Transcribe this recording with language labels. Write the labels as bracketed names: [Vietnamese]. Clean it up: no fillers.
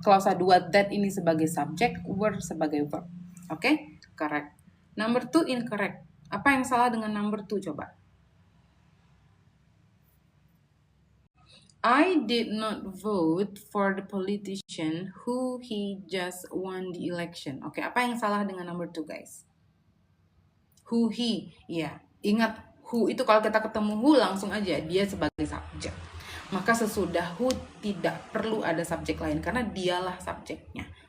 [Indonesian] Klausa 2 that ini sebagai subjek, were sebagai verb. Oke? [English] Correct. [Indonesian] Number 2 incorrect. Apa yang salah dengan number 2 coba? [English] I did not vote for the politician who he just won the election. [Indonesian] Oke, apa yang salah dengan number 2 guys? Who he. Ya, ingat who itu kalau kita ketemu who langsung aja dia sebagai subjek. Maka sesudah who tidak perlu ada subjek lain karena dialah subjeknya.